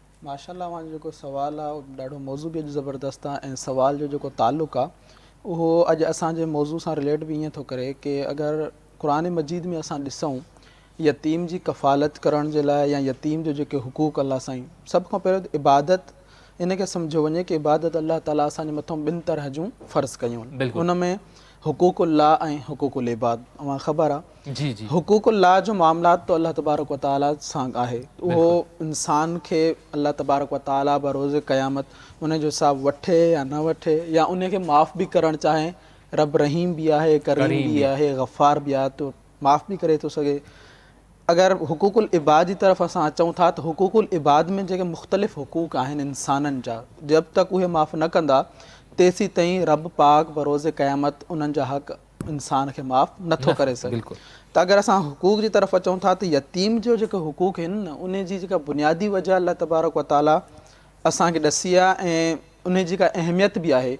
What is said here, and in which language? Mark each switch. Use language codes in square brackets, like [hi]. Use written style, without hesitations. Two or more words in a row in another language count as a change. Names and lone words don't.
[sd] माशाल्लाह तव्हांजो जेको सुवालु आहे उहो ॾाढो मौज़ू बि अॼु ज़बरदस्त आहे ऐं सुवाल जो जेको तालुक़ु आहे उहो अॼु असांजे मौज़ू सां रिलेट बि ईअं थो करे कि अगरि क़ुरान मजीद में असां ॾिसूं यतीम जी कफ़ालत करण जे लाइ या यतीम जो जेके हुकूक अल्लाह साईं, सभ खां पहिरियों इबादत इन खे सम्झो वञे कि इबादत अल्लाह ताला असांजे मथां ॿिनि तरह जूं फ़र्ज़ु कयूं आहिनि। उन में हुकूकुल्लाह ऐं [ar] حقوق العباد. [sd] अवां ख़बर आहे जी जी हुकूकुल्लाह जो मामलात तो अल्लाह तबारक व ताला सां आहे, उहो इंसान खे अल्लाह तबारक व ताला बरोज़ क़यामत उन जो हिसाब वठे या न वठे या उन खे माफ़ बि करणु चाहे। रब रहीम भी आहे, करीम भी आहे, गफ़ार भी आहे, तो माफ़ भी करे थो सघे। अगर [ar] حقوق العباد [sd] जी तरफ़ असां अचूं था तो [ar] حقوق العباد [sd] में जेके मुख़्तलिफ़ हुकूक आहिनि इंसाननि जा, जब तक उहे माफ़ न कंदा तेसी ताईं रब पाक बरोज़ क़यामत उन्हनि जा हक़ इंसान खे माफ़ नथो करे सघे। त अगर असां हुकूक जी तरफ़ अचूं था तो यतीम जो जेके हुकूक आहिनि न, उन जी जेका बुनियादी वजह अल्लाह तबारक व ताला असांखे ॾसी आहे ऐं उन जी का अहमियत बि आहे।